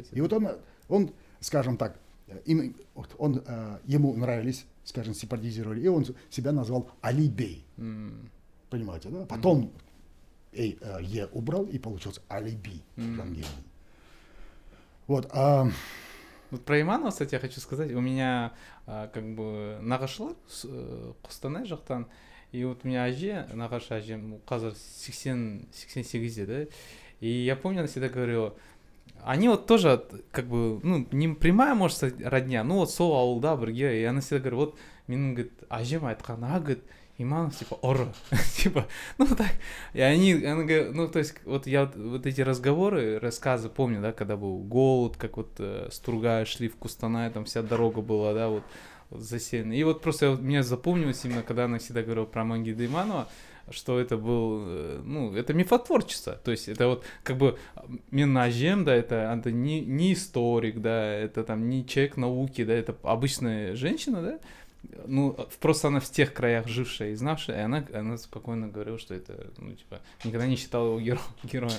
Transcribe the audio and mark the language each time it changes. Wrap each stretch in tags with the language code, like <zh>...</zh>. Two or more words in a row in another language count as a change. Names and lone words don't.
<ru>И вот он, скажем так, ему нравились, скажем, сепаратизировали, и он себя назвал Али Бей. Понимаете, да? Потом Е убрал, и получился Али Би. Вот. Вот про Иманова, кстати, я хочу сказать, у меня как бы</ru> <kk>нағашылар Қостанай жақтан,</kk> <ru>и вот у меня</ru> <kk>әже, нағашы әжем қазір 88-де,</kk> <ru>да, и я помню, она всегда говорила, они вот тоже, как бы, не прямая, может сказать, родня, вот</ru> <kk>сол ауылда бірге,</kk> <ru>и она всегда говорит, вот менің, говорит,</ru> <kk>әжем айтқан,</kk> <ru>говорит, Иманов, типа, ұры, типа, так, и она говорит, то есть, вот я вот эти разговоры, рассказы помню, да, когда был голод, как вот с Тургая шли в Кустанай, там вся дорога была, да, вот засеяна, и вот просто меня запомнилось именно, когда она всегда говорила про Амангельда Иманова, что это был, это мифотворчество, то есть это вот как бы Минажем, да, это не историк, да, это там не человек науки, да, это обычная женщина, да, просто она в тех краях жившая и знавшая, и она спокойно говорила, что это, никогда не считала его героем.</ru>